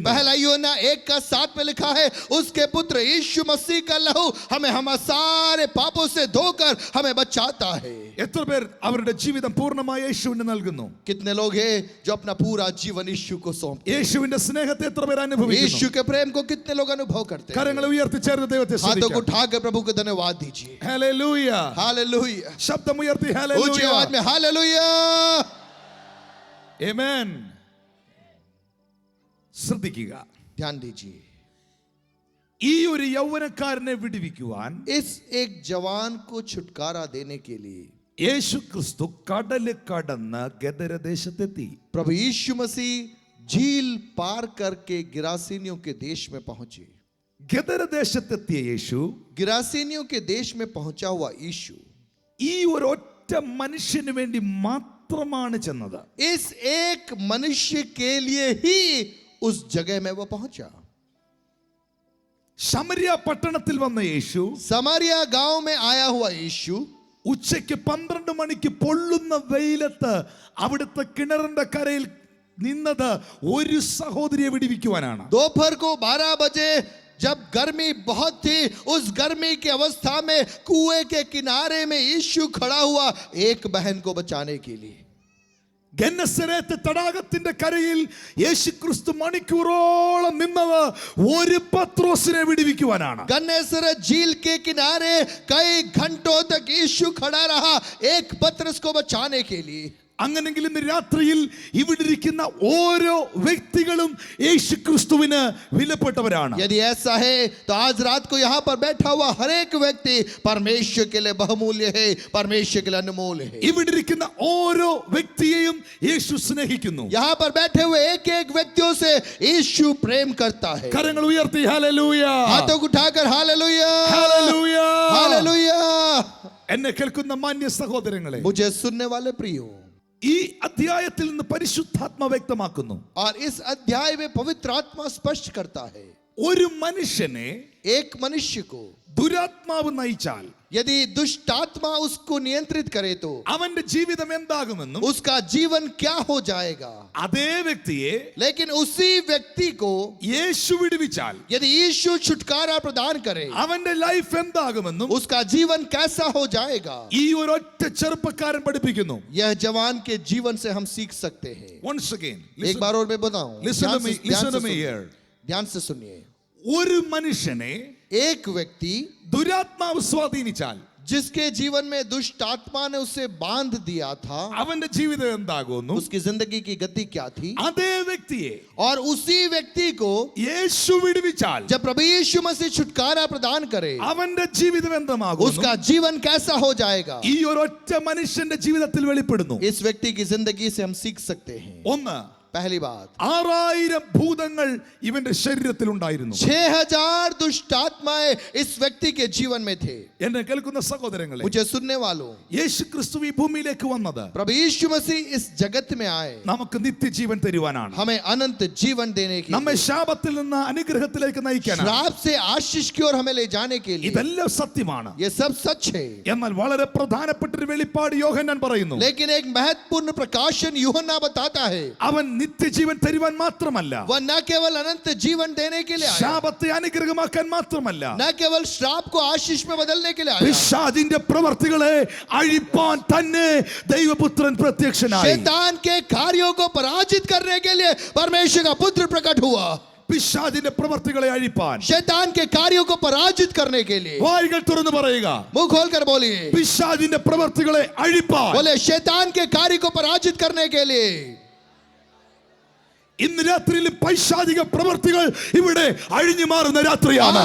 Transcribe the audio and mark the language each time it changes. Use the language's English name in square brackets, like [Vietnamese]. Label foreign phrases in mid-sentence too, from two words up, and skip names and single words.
[Hindi] पहला यूहन्ना 1:7 में लिखा है, उसके पुत्र यीशु मसीह का लहू हमें हमारे सारे पापों से धोकर हमें बचाता है। [Malayalam] എത്ര പേർ അവരുടെ ജീവിതം പൂർണ്ണമായി യേശുവിന് നൽകുന്നു? [Hindi] कितने लोग हैं जो अपना पूरा जीवन यीशु को सौंपते हैं? [Malayalam] യേശുവിന്റെ സ്നേഹത്തെ എത്ര പേർ അനുഭവിക്കുന്നു? [Hindi] यीशु के प्रेम को कितने लोग अनुभव करते हैं? [Malayalam] കരങ്ങൾ ഉയർത്തി ചേർന്ന് ദൈവത്തെ [Hindi] हाथों को [Malayalam] സ്തുതിക്കാം. [Hindi] उठाकर प्रभु को धन्यवाद दीजिए। [Malayalam] ഹല്ലേലൂയ. [Hindi] हालेलुया। [Malayalam] ശബ്ദം ഉയർത്തി [Hindi] ऊंची [Malayalam] ഹല്ലേലൂയ. [Hindi] आवाज में हालेलुया। [Malayalam] ആമേൻ. ശ്രദ്ധിക്കുക, [Hindi] ध्यान दीजिए, [Malayalam] ഈ ഒരു യൗവനക്കാരനെ വിടുവിക്കുവാൻ [Hindi] इस एक जवान को छुटकारा देने के लिए [Malayalam] യേശു ക്രിസ്തു കടല് കടന്ന് ഗദരദേശത്തെത്തി. [Hindi] प्रभु यीशु मसीह झील पार करके गिरासीनियों के देश में पहुंचे। [Malayalam] ഗദരദേശത്തെത്തിയ യേശു [Hindi] गिरासीनियों के देश में पहुंचा हुआ यीशु [Malayalam] ഈ ഒരൊറ്റ മനുഷ്യന് വേണ്ടി മാത്രമാണ് ചെന്നത്. [Hindi] इस एक मनुष्य के लिए ही उस जगह में वो पहुंचा। [Malayalam] ശമരിയ പട്ടണത്തിൽ വന്ന യേശു [Hindi] समारिया गांव में आया हुआ यीशु [Malayalam] ഉച്ചയ്ക്ക് 12 മണിക്ക് പൊള്ളുന്ന വെയിലത്ത് അവിടുത്തെ കിണറിന്റെ കരയിൽ നിന്നത് ഒരു സഹോദരിയെ വിടുവിക്കുവാനാണ്. [Hindi] दोपहर को 12 बजे जब गर्मी बहुत थी, उस गर्मी की अवस्था में कुएं के किनारे में यीशु खड़ा हुआ एक बहन को बचाने के लिए। [Malayalam] ഗന്നസരേത്ത് തടാകത്തിന്റെ കരയിൽ യേശുക്രിസ്തു മണിക്കൂറോളം നിന്നത് ഒരു പത്രോസിനെ വിടുവിക്കുവാനാണ്. [Hindi] गन्नेसरत झील के किनारे कई घंटों तक यीशु खड़ा रहा एक पतरस को बचाने के लिए। [Malayalam] അങ്ങനെങ്കിൽ ഇന്ന് രാത്രിയിൽ ഇവിടെ ഇരിക്കുന്ന ഓരോ വ്യക്തികളും യേശുക്രിസ്തുവിന് വിലപ്പെട്ടവരാണ്. [Hindi] यदि ऐसा है तो आज रात को यहाँ पर बैठा हुआ हर एक व्यक्ति परमेश्वर के लिए बहुमूल्य है, परमेश्वर के लिए अनमोल है। [Malayalam] ഇവിടെ ഇരിക്കുന്ന ഓരോ വ്യക്തിയെയും യേശു സ്നേഹിക്കുന്നു. [Hindi] यहाँ पर बैठे हुए एक एक व्यक्तियों से यीशु प्रेम करता है। [Malayalam] കരങ്ങൾ ഉയർത്തി ഹല്ലേലൂയ. [Hindi] हाथों को उठाकर हालेलुया, [Malayalam] ഹല്ലേലൂയ. [Hindi] हालेलुया। [Malayalam] എന്നെ കേൾക്കുന്ന മാന്യ സഹോദരങ്ങളെ, [Hindi] मुझे सुनने वाले प्रियो, [Malayalam] ഈ അധ്യായത്തിൽ നിന്ന് പരിശുദ്ധാത്മ വ്യക്തമാക്കുന്നു, [Hindi] और इस अध्याय में पवित्र आत्मा स्पष्ट करता है, [Malayalam] ഒരു മനുഷ്യനെ [Hindi] एक मनुष्य को [Malayalam] ദുരാത്മാവ് നയിച്ചാൽ [Hindi] यदि दुष्ट आत्मा उसको नियंत्रित करे तो [Malayalam] അവന്റെ ജീവിതം എന്താകുമെന്നും [Hindi] उसका जीवन क्या हो जाएगा। [Malayalam] അതേ വ്യക്തിയെ [Hindi] लेकिन उसी व्यक्ति को [Malayalam] യേശു വിടുവിച്ചാൽ [Hindi] यदि यीशु छुटकारा प्रदान करे, [Malayalam] അവന്റെ ലൈഫ് എന്താകുമെന്നും [Hindi] उसका जीवन कैसा हो जाएगा। [Malayalam] ഈ ഒരൊറ്റ ചെറുപ്പക്കാരൻ പഠിപ്പിക്കുന്നു. [Hindi] यह जवान के जीवन से हम सीख सकते हैं। [English] Once again, [Hindi] एक बार और मैं बताऊं, [English] listen to me, listen to me here. [Hindi] ध्यान से सुनिए। [Malayalam] ഒരു മനുഷ്യനെ [Hindi] एक व्यक्ति [Malayalam] ദുരാത്മാവ് സ്വാധീനിച്ചാൽ [Hindi] जिसके जीवन में दुष्ट आत्मा ने उसे बांध दिया था, [Malayalam] അവന്റെ ജീവിതം എന്താകുന്നു? [Hindi] उसकी जिंदगी की गति क्या थी। [Malayalam] അതേ വ്യക്തിയെ [Hindi] और उसी व्यक्ति को [Malayalam] യേശു വിടുവിച്ചാൽ [Hindi] जब प्रभु यीशु मसीह छुटकारा प्रदान करे, [Malayalam] അവന്റെ ജീവിതം എന്താകുന്നു? [Hindi] उसका जीवन कैसा हो जाएगा। [Malayalam] ഈ ഒരൊറ്റ മനുഷ്യന്റെ ജീവിതത്തിൽ വെളിപ്പെടുന്നു. [Hindi] इस व्यक्ति की जिंदगी से हम सीख सकते हैं। [Malayalam] ഒന്ന്, [Hindi] पहली बात, [Malayalam] 6000 ഭൂതങ്ങൾ ഇവന്റെ ശരീരത്തിൽ ഉണ്ടായിരുന്നു. [Hindi] 6000 दुष्ट आत्माएं इस व्यक्ति के जीवन में थे। [Malayalam] എന്നെ കേൾക്കുന്ന സഹോദരങ്ങളെ, [Hindi] मुझे सुनने वालों, [Malayalam] യേശു ക്രിസ്തു ഈ ഭൂമിയിലേക്ക് വന്നത് [Hindi] प्रभु यीशु मसीह इस जगत में आए [Malayalam] നമുക്ക് നിത്യജീവൻ തരുവാനാണ്. [Hindi] हमें अनंत जीवन देने के [Malayalam] നമ്മെ [Hindi] लिए, [Malayalam] ശാപത്തിൽ നിന്ന് അനുഗ്രഹത്തിലേക്ക് നയിക്കാനാണ്. [Hindi] श्राप से आशीष की ओर हमें ले जाने के लिए। [Malayalam] ഇതെല്ലാം സത്യമാണ്. [Hindi] ये सब सच है, [Malayalam] എന്നാൽ വളരെ പ്രധാനപ്പെട്ട ഒരു വെളിപ്പാട് യോഹന്നാൻ പറയുന്നു. [Hindi] लेकिन एक महत्वपूर्ण प्रकाशन यूहन्ना बताता है, [Malayalam] അവൻ നിത്യജീവൻ തരുവാൻ മാത്രമല്ല, [Hindi] वह न केवल अनंत जीवन देने के लिए आया, [Malayalam] ശാപത്തെ അനുഗ്രഹമാക്കാൻ മാത്രമല്ല, [Hindi] न केवल श्राप को आशीष में बदलने के लिए आया, [Malayalam] പിശാചിന്റെ പ്രവർത്തികളെ അഴിപ്പാൻ തന്നെ ദൈവപുത്രൻ പ്രത്യക്ഷനായി. [Hindi] शैतान के कार्यों को पराजित करने के लिए परमेश्वर का पुत्र प्रकट हुआ। [Malayalam] പിശാചിന്റെ പ്രവർത്തികളെ അഴിപ്പാൻ, [Hindi] शैतान के कार्यों को पराजित करने के लिए, [Malayalam] വായികൾ തുറന്നു പറയുക, [Hindi] मुंह खोलकर बोलिए, [Malayalam] പിശാചിന്റെ പ്രവർത്തികളെ അഴിപ്പാൻ. [Hindi] बोले शैतान के कार्य को पराजित करने के लिए। [Malayalam] ഇന്ന് രാത്രിയിൽ പൈശാചിക പ്രവർത്തികൾ ഇവിടെ അഴിഞ്ഞു മാറുന്ന രാത്രിയാണ്.